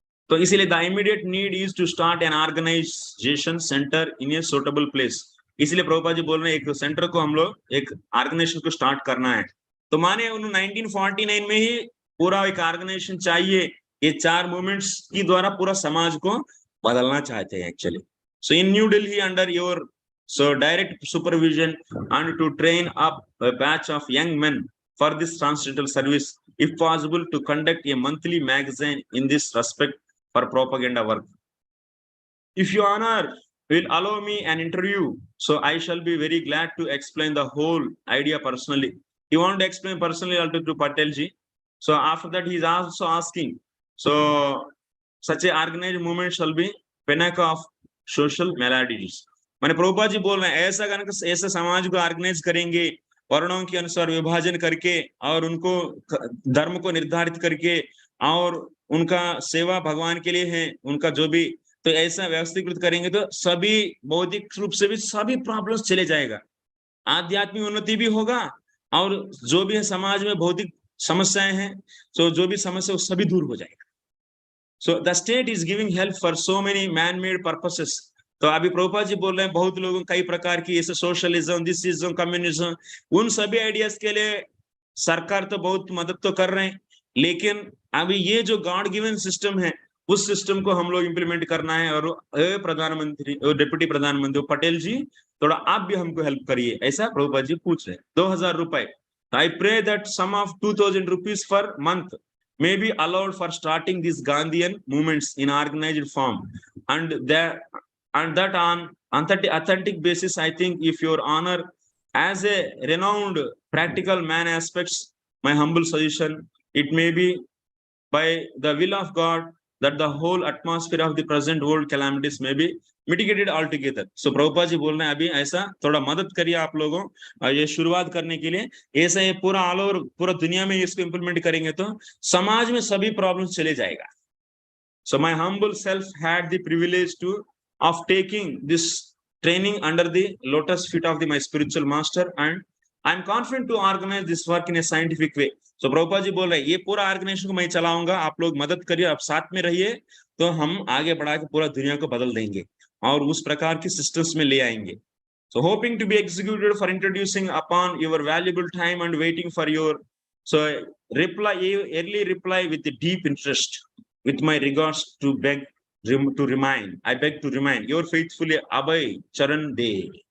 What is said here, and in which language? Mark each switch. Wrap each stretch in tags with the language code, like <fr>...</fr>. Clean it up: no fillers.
<en>तो इसीलिए the immediate need is to start an organisation centre in a suitable place.</en> <hi>इसलिए प्रभुपाद जी बोल रहे हैं एक सेंटर को हम लोग एक ऑर्गेनाइजेशन को स्टार्ट करना है। तो माने 1949 में ही पूरा एक ऑर्गेनाइजेशन चाहिए, ये 4 मूवमेंट्स की द्वारा पूरा समाज को बदलना चाहते हैं actually.</hi> <en>So in New Delhi under your direct supervision and to train up a batch of young men for this transcendental service, if possible to conduct a monthly magazine in this respect for propaganda work. If your honor will allow me an interview, so I shall be very glad to explain the whole idea personally. He wanted to explain personally also to Patel ji. So after that he is also asking, so such a organized movement shall be pinnacle of social maladies.</en> <hi>मैंने प्रभुपाद जी बोल रहे हैं ऐसा समाज को organise करेंगे वर्णों के अनुसार विभाजन करके और उनको धर्म को निर्धारित करके और उनका सेवा भगवान के लिए है उनका जो भी, तो ऐसा व्यवस्थीकृत करेंगे तो सभी बौद्धिक रूप से भी सभी प्रॉब्लम्स चले जाएगा, आध्यात्मिक उन्नति भी होगा और जो भी है समाज में भौतिक समस्याएं हैं तो जो भी समस्या वो सभी दूर हो जाएगा।</hi> <en>So the state is giving help for so many man made purposes.</en> <hi>तो अभी प्रभुपाद जी बोल रहे हैं बहुत लोगों कई प्रकार की ऐसे सोशलिज्म, दिसिज्म, कम्युनिज्म, उन सभी आइडियाज के लिए सरकार तो बहुत मदद तो कर रहे हैं, लेकिन अभी ये जो गॉड गिवन सिस्टम है उस सिस्टम को हम लोग इंप्लीमेंट करना है। और प्रधानमंत्री और डिप्टी प्रधानमंत्री पटेल जी थोड़ा आप भी हमको हेल्प करिए, ऐसा प्रभुपाद जी पूछ रहे हैं।</hi> <en>2000 रुपए, I pray that sum of 2000 rupees per month may be allowed for starting these Gandhian movements in organized form, and that on authentic basis, I think if your honor as a renowned practical man aspects, my humble suggestion, it may be by the will of God that the whole atmosphere of the present world calamities may be mitigated altogether.</en> <hi>So Prabhupada ji बोल रहे हैं अभी ऐसा थोड़ा मदद करिए आप लोगों और ये शुरुआत करने के लिए, ऐसा ये पूरा ऑल ओवर पूरा दुनिया में इसको इम्प्लीमेंट करेंगे तो समाज में सभी प्रॉब्लम्स चले जाएगा.</hi> <en>So my humble self had the privilege of taking this training under the lotus feet of my spiritual master, and I'm confident to organize this work in a scientific way.</en> <hi>So Prabhupada ji बोल रहे हैं ये पूरा organisation को मैं चलाऊंगा, आप लोग मदद करिए, आप साथ में रहिए, तो हम आगे बढ़ा के पूरा दुनिया को बदल देंगे और उस प्रकार की सिस्टम्स में ले आएंगे.</hi> <en>So hoping to be executed for introducing upon your valuable time and waiting for your early reply with the deep interest. With my regards to beg to remain your faithfully Abhay Charan De.</en>